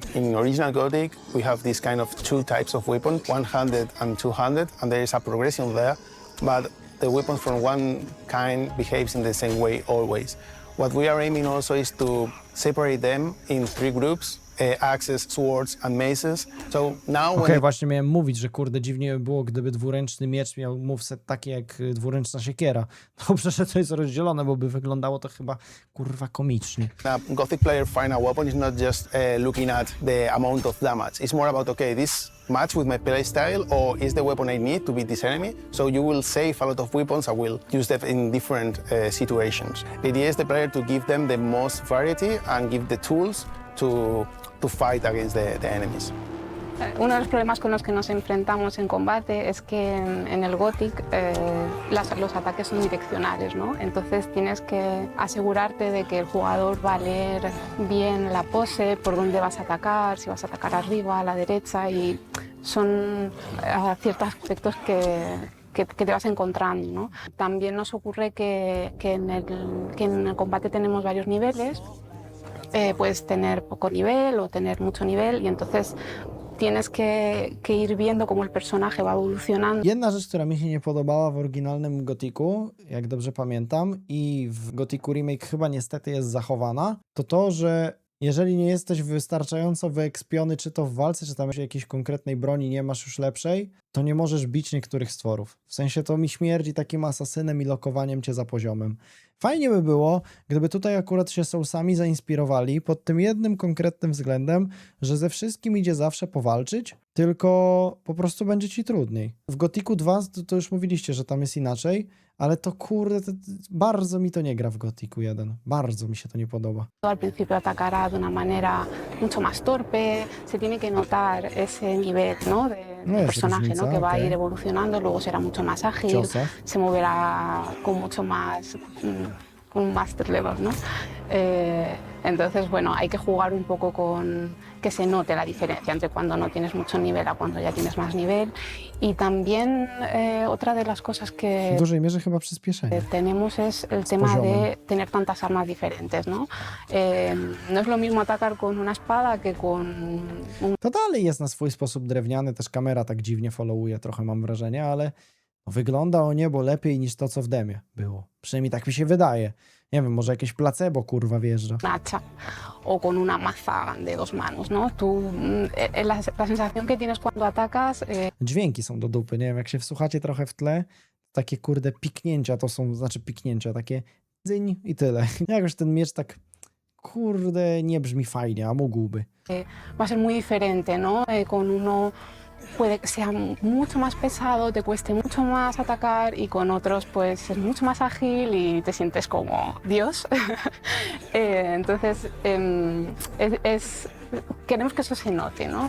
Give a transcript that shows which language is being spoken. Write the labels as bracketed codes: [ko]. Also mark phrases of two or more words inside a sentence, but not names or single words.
[en] In original Gothic, we have these kind of 2 types of weapons, 100 and 200, and there is a progression there, but the weapons from one kind behaves in the same way always. What we are aiming also is to separate them in 3 groups, axes, swords and maces. So now [pl] Okej, właśnie miałem mówić, że kurde dziwnie by było, gdyby dwuręczny miecz miał moveset taki jak dwuręczna siekiera. Dobrze, że to jest rozdzielone, bo by wyglądało to chyba kurwa komicznie. [en] a Gothic player find a weapon is not just looking at the amount of damage. It's more about, okay, this match with my play style, or is the weapon I need to beat this enemy? So you will save a lot of weapons. I will use them in different situations. The idea is the player to give them the most variety and give the tools to fight against the enemies. [es] Uno de los problemas con los que nos enfrentamos en combate es que en el Gothic los ataques son direccionales, ¿no? Entonces tienes que asegurarte de que el jugador va a leer bien la pose, por dónde vas a atacar, si vas a atacar arriba, a la derecha, y son ciertos aspectos que te vas encontrando, ¿no? También nos ocurre que en el combate tenemos varios niveles. Puedes tener poco nivel o tener mucho nivel, y entonces tienes que ir viendo cómo el personaje va evolucionando. [pl] Jedna rzecz, która mi się nie podobała w oryginalnym Gothicu, jak dobrze pamiętam, i w Gothicu Remake chyba niestety jest zachowana, to to, że jeżeli nie jesteś wystarczająco wyekspiony, czy to w walce, czy tam jakiejś konkretnej broni nie masz już lepszej, to nie możesz bić niektórych stworów. W sensie to mi śmierdzi takim asasynem i lokowaniem cię za poziomem. Fajnie by było, gdyby tutaj akurat się Soulsami zainspirowali pod tym jednym konkretnym względem, że ze wszystkim idzie zawsze powalczyć, tylko po prostu będzie ci trudniej. W Gothicu 2 to już mówiliście, że tam jest inaczej, ale to kurde, bardzo mi to nie gra w Gothicu 1. Bardzo mi się to nie podoba. [es] Al principio atacará de una manera mucho más torpe, se tiene que notar ese nivel, ¿no? del personaje, ¿no? Que va a ir evolucionando, luego será mucho más ágil, se moverá con mucho más, con un [en] master level, [es] ¿no? Entonces, bueno, hay que jugar un poco con que se note la diferencia entre cuando no tienes mucho nivel a cuando ya tienes más nivel. Y también otra de las cosas que [pl] w dużej mierze chyba przyspieszenie. [es] tenemos es el tema de tener tantas armas diferentes, ¿no? No es lo mismo atacar con una espada que con un... [pl] To dalej jest na swój sposób drewniany, też kamera tak dziwnie followuje trochę, mam wrażenie, ale wygląda o niebo lepiej niż to, co w demie było. Przynajmniej tak mi się wydaje. Nie wiem, może jakieś placebo, kurwa, wjeżdża. [es] hacha o con una maza de 2 manos, ¿no? La sensación que tienes cuando atacas... [pl] Dźwięki są do dupy, nie wiem, jak się wsłuchacie trochę w tle, takie kurde piknięcia to są, znaczy piknięcia, takie dzyń i tyle. Jakoś ten miecz tak, kurde, nie brzmi fajnie, a mógłby. [es] va a ser muy diferente, ¿no? Con uno puede que sea mucho más pesado, te cueste mucho más atacar, y con otros pues es mucho más ágil y te sientes como Dios. Entonces queremos que eso se note, ¿no?